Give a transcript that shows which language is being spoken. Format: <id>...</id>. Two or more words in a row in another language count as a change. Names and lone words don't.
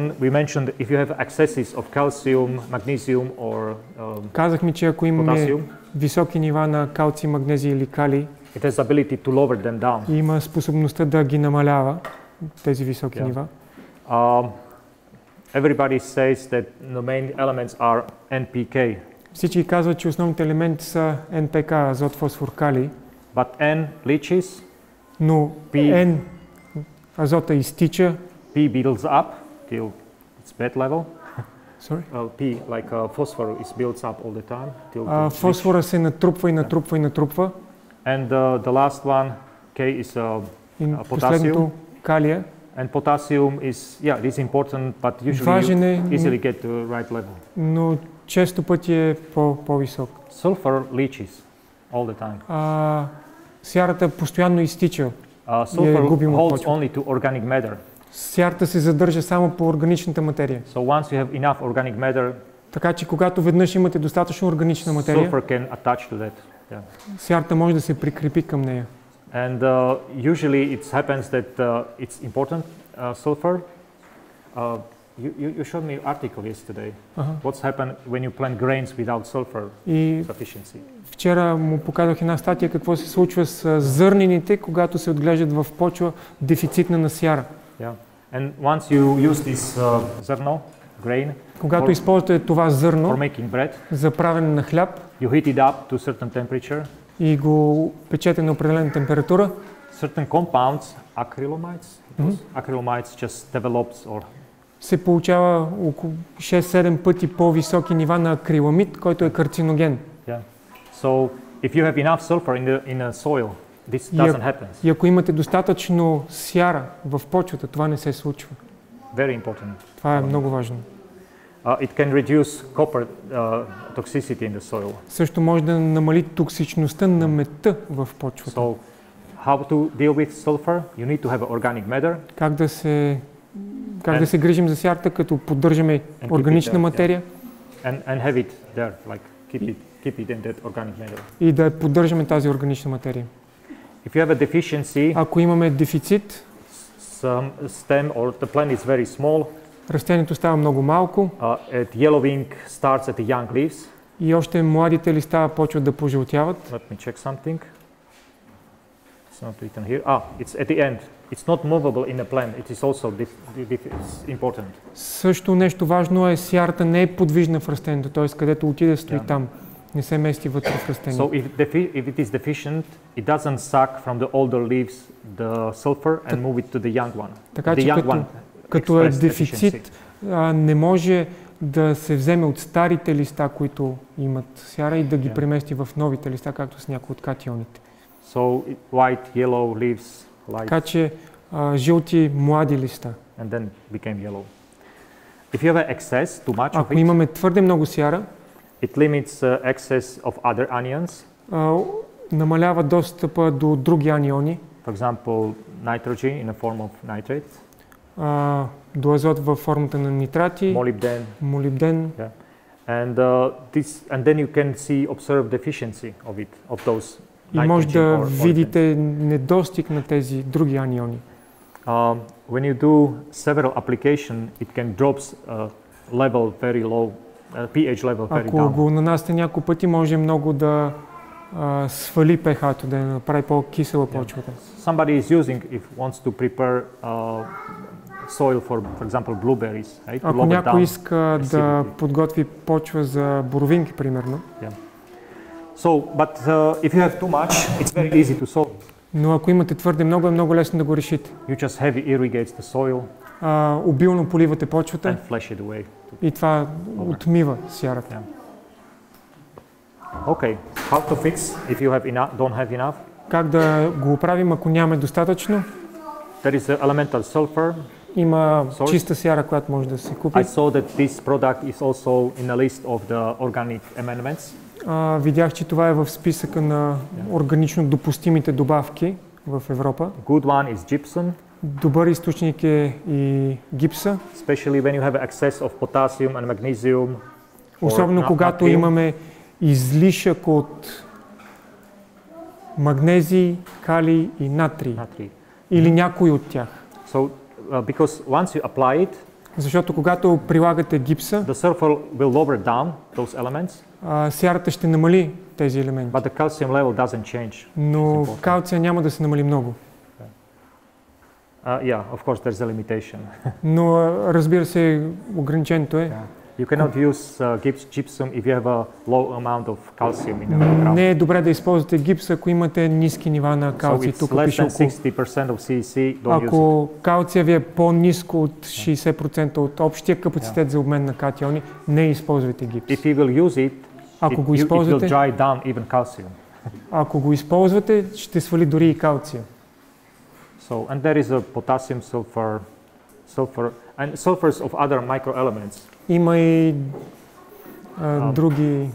<en>We mentioned if you have excesses of calcium, magnesium or</en> <bg>казахме, че ако имаме високи нива на калций, магнезий или калий,</bg> <en>it has ability to lower them down.</en> <bg>Има способността да ги намалява тези високи нива.</bg> <en>Everybody says that the main elements are NPK.</en> <bg>Всички казват, че основните елементи са НПК, азот, фосфор, калий.</bg> <en>But N leaches.</en> <bg>Но N азота изтича.</bg> <en>P builds up till its bed level. Sorry? P, like phosphor, is builds up all the time. Till</en> <bg>фосфора се натрупва и натрупва и натрупва.</bg> <en>And the last one, K, is potassium. Калия. And potassium is, it is important, but usually you easily get to the right level.</en> <bg>Но често пъти е по-висок.</bg> <en>Sulfur leaches all the time.</en> <bg>Сярата постоянно изтича.</bg> <en>Sulfur holds only to organic matter.</en> <bg>Сярата се задържа само по органичната материя.</bg> <en>So once you have enough organic matter,</en> <bg>така че когато веднъж имате достатъчно органична материя,</bg> <en>sulfur can attach to that. Yeah.</en> <bg>Сярата може да се прикрепи към нея.</bg> <en>And usually it happens that it's important sulfur. You showed me an article yesterday. What's happened when you plant grains without sulfur sufficiency?</en> <bg>Вчера му показах една статия какво се случва с зърнените, когато се отглеждат в почва дефицитна на сяра.</bg> <en>Yeah. And once you use this zrno, grain,</en> <bg>когато използвате това зърно</bg> <en>for making bread,</en> <bg>за правене на хляб,</bg> <en>you heat it up to a certain temperature,</en> <bg>и го печете на определена температура,</bg> <en>certain compounds, acrylamides just develops or</en> <bg>се получава около 6-7 пъти по-високи нива на акриламид, който е карциноген.</bg> <en>Yeah. So if you have enough sulfur in a soil, this doesn't happen.</en> <bg>И ако имате достатъчно сяра в почвата, това не се случва.</bg> <en>Very important.</en> <bg>Това е много важно.</bg> <en>It can reduce copper toxicity in the soil.</en> <bg>Също може да намали токсичността на метта в почвата.</bg> <en>So how to deal with sulfur? You need to have organic matter.</en> <bg>Как да се грижим за сярата, като поддържаме органична материя?</bg> <en>And have it there, like keep it in that organic matter.</en> <bg>И да поддържаме тази органична материя.</bg> <en>If you have a deficiency,</en> <bg>ако имаме дефицит,</bg> <en>some stem or the plant is very small,</en> <bg>растението става много малко,</bg> <en>yellowing starts at the young leaves,</en> <bg>и още младите листа почват да пожълтяват.</bg> <en>Let me check something. It's not written here. It's at the end. It's not movable in a plant. It is also important.</en> <bg>Също нещо важно е сярата не е подвижна в растението, т.е. където отиде стои там, не се мести вътре в растението.</bg> <en>So if it is deficient, it doesn't suck from the older leaves the sulfur and move it to the young one.</en> <bg>Така че като е дефицит, не може да се вземе от старите листа, които имат сяра, и да ги премести в новите листа, както с някои от катионите.</bg> <en>So white, yellow leaves, light.</en> <bg>Така че жълти млади листа.</bg> <en>And then became yellow. If you have excess, too much</en> <bg>Ако</bg> <en>of it,</en> <bg>имаме твърде много сяра,</bg> <en>it limits access of other anions.</en> <bg>Намалява достъпа до други аниони.</bg> <en>For example, nitrogen in a form of nitrate.</en> <bg>До азот във формата на нитрати. Молибден.</bg> <en>Yeah. And then you can observe deficiency of those.</en> <bg>И може да видите недостиг на тези други аниони.</bg> <en>When you do several applications, it can drops level very low, pH level very down.</en> <bg>Ако го нанасяте няколко пъти, може много да свали pH-то, да направи по-кисела почвата.</bg> <en>Somebody is using if wants to prepare soil for example blueberries, right?</en> <bg>Ако някой иска да подготви почва за боровинки, примерно.</bg> <en>Yeah. So, but if you have too much, it's very easy to solve.</en> <bg>Но ако имате твърде много, е много лесно да го решите.</bg> <en>You just heavy irrigates the soil.</en> <bg>Обилно поливате почвата.</bg> <en>And flush it away.</en> <bg>И това отмива сярата.</bg> <en>Yeah. Okay, how to fix if you don't have enough?</en> <bg>Как да го оправим, ако нямаме достатъчно?</bg> <en>There is elemental sulfur.</en> <bg>Има чиста сяра, която може да се купи.</bg> <en>I saw that this product is also in a list of the organic amendments.</en> <bg>Видях, че това е в списъка на органично допустимите добавки в Европа.</bg> <en>Good one is gypsum.</en> <bg>Добър източник е и гипса.</bg> <en>Especially when you have excess of potassium and magnesium.</en> <bg>Особено когато имаме излишък от магнезий, калий и натрий. Или някой от тях.</bg> <en>So, because once you apply it,</en> <bg>защото когато прилагате гипса,</bg> <en>the sulfur will lower down those elements.</en> <bg>Сярата ще намали тези елементи.</bg> <en>But the calcium level doesn't change.</en> <bg>Но калция няма да се намали много.</bg> <en>Yeah, of course there's a limitation.</en> <bg>Но разбира се, ограничението е.</bg> <en>You cannot use gypsum if you have a low amount of calcium in the ground.</en> <bg>Не е добре да използвате гипс, ако имате ниски нива на калций. Тук пише около 60%</bg> <en>of CEC,</en> <bg>ако калция ви е по-ниско от 60% от общия капацитет за обмен на катиони, не използвайте гипс.</bg> <en>If you will use it,</en> <bg>ако го използвате,</bg> <en>it will dry down even calcium.</en> <bg>Ако го използвате, ще свали дори и калция.</bg> <en>So, and there is a potassium, sulfur, and sulfurs of other microelements.</en> <bg>Има и други</bg>